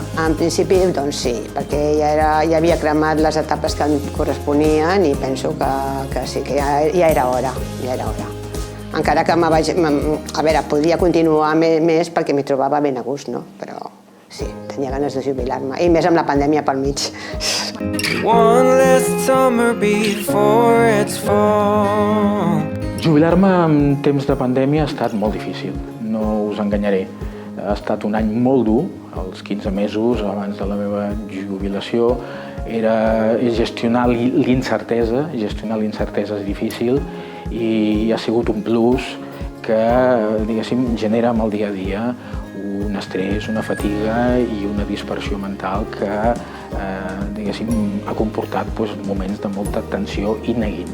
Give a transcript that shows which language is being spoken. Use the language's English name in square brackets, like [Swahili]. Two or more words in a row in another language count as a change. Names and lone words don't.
[Catalan] En principi, doncs sí, perquè ja havia cremat les etapes que em corresponien i penso que sí, que ja era hora, Encara que a veure, podria continuar més perquè m'hi trobava ben a gust, no? Però sí, tenia ganes de jubilar-me, i més amb la pandèmia pel mig. [English] One less summer before it's fall. [Catalan] Jubilar-me en temps de pandèmia ha estat molt difícil, no us enganyaré. Ha estat un any molt dur, els 15 mesos abans de la meva jubilació. Gestionar l'incertesa és difícil i ha sigut un plus que, diguéssim, genera amb el dia a dia un estrès, una fatiga i una dispersió mental que, diguéssim, ha comportat moments de molta tensió i neguit.